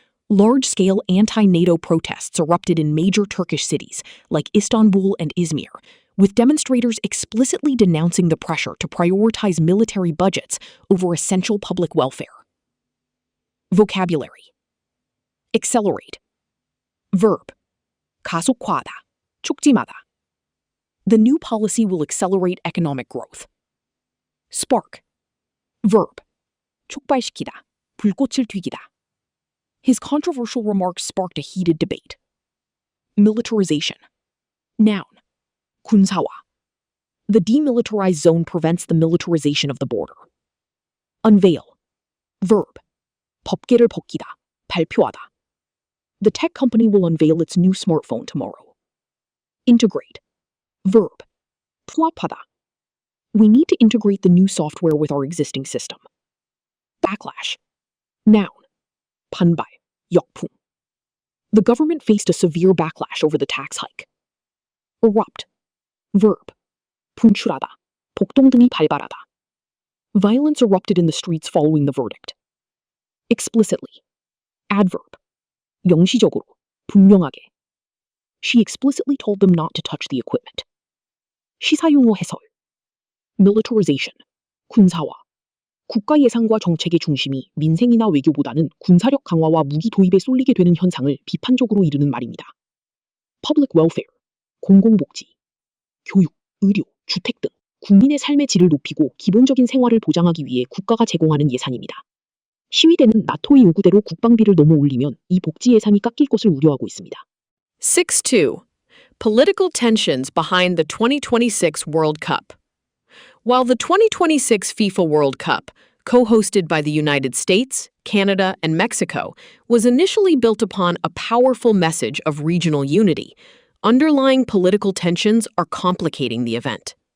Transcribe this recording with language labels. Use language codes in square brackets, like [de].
[en] Large-scale anti-NATO protests erupted in major Turkish cities like Istanbul and Izmir, with demonstrators explicitly denouncing the pressure to prioritize military budgets over essential public welfare. Vocabulary. Accelerate. Verb. [ko] 가속화하다, 촉진하다. [en] The new policy will accelerate economic growth. Spark. Verb. [ko] 촉발시키다, 불꽃을 튀기다. [en] His controversial remarks sparked a heated debate. Militarization. Noun. [ko] 군사화. [en] The demilitarized zone prevents the militarization of the border. Unveil. Verb. [ko] 법계를 벗기다, 발표하다. [en] The tech company will unveil its new smartphone tomorrow. Integrate. Verb. [ko] 부합하다. [en] We need to integrate the new software with our existing system. Backlash. Noun. [ko] 반발, 역풍. [en] The government faced a severe backlash over the tax hike. Erupt. Verb. [ko] 분출하다, 폭동등이 발발하다. [en] Violence erupted in the streets following the verdict. Explicitly. Adverb. [ko] 영시적으로, 분명하게. [en] She explicitly told them not to touch the equipment. [ko] 시사용어 해설. Militarization. 군사화. 국가 예산과 정책의 중심이 민생이나 외교보다는 군사력 강화와 무기 도입에 쏠리게 되는 현상을 비판적으로 이르는 말입니다. [en] Public welfare, [ko] 공공복지, 교육, 의료, 주택 등 국민의 삶의 질을 높이고 기본적인 생활을 보장하기 위해 국가가 제공하는 예산입니다. 시위대는 나토의 요구대로 국방비를 너무 올리면 이 복지 예산이 깎일 것을 우려하고 있습니다. 6.2. [en] Political tensions behind the 2026 World Cup. While the 2026 FIFA World Cup, co-hosted by the United States, Canada, and Mexico, was initially built upon a powerful message of regional unity, underlying political tensions are complicating the event.